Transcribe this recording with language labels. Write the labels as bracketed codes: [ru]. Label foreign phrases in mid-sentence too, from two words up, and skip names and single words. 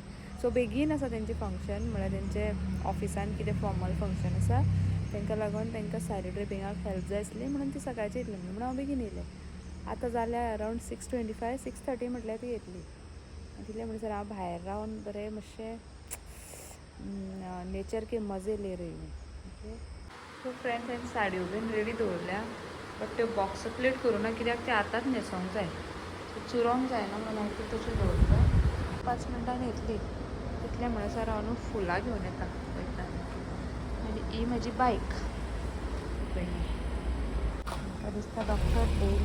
[kok] सो बेगीन आसा तेंचें फंक्शन, म्हळ्यार तेंचे ऑफिसान कितें [en] formal function [kok] आसा, तांकां लागून तांकां साडी ड्रिपींगाक हेल्प जाय आसली म्हणून ती सकाळची येतली म्हणून हांव बेगीन येयलें. आतां जाल्यार अरावंड 6:25, 6:30 म्हटल्यार ती येतली. तितले म्हणसर हांव भायर रावन बरें मातशें [hi] नेचर के मजे ले रही हूँ. [kok] ओके. सो फ्रेंड्स, हांवें साडयो बीन रेडी दवरल्या बट त्यो [en] box plate [kok] करूं ना कित्याक ते आतांच न्हेसोंक जाय. सो चुरोंक जायना म्हणून हांवें ती तशी दवरल्या. 5 मिनटान येतली. तितले म्हणसर हांव न्हू फुलां घेवन येता वयता. आनी ही म्हजी बायक म्हाका दिसता डॉक्टर डेली.